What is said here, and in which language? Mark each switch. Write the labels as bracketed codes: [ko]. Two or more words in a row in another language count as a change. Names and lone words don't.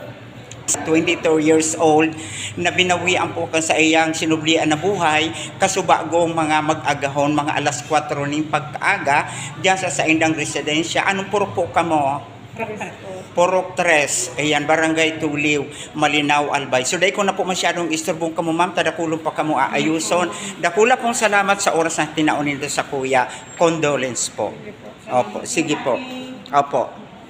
[bik] 22 years old na binawian po kan sa iyang sinublian na buhay kasubagong mga mag-agahon mga alas 4 ning pagkaaga diyan sa Indang residensya. Anong purok po kamo? Purok 3, ayan, Barangay Tuliw, Malinaw, Albay. So dahil ko na po masyadong istorbong kamo, ma'am, tadakulong pa kamo aayuson. Dakula pong salamat sa oras na tinaunin do sa kuya. Condolence po. Opo, sige po. Opo.